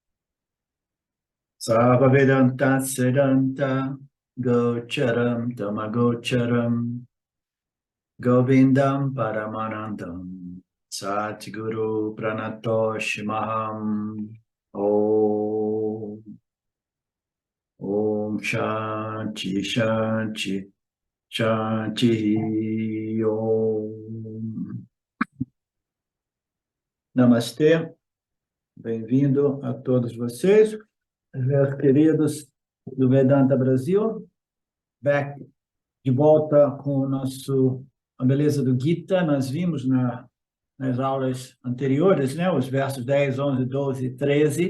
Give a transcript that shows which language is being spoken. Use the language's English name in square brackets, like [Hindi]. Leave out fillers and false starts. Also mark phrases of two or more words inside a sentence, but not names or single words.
[Sanskrit] सर्व वेदान्त सिद्धान्त गोचरम् तमगोचरम् गोविन्दम् परमानन्दम् सद्गुरु प्रणतोऽस्म्यहम् ओम् ओम् शान्ति शान्ति शान्ति ओम् [Portuguese] Namastê, bem-vindo a todos vocês, meus queridos do Vedanta Brasil, back de volta com a beleza do Gita. Nós vimos nas aulas anteriores, né, os versos 10, 11, 12 e 13.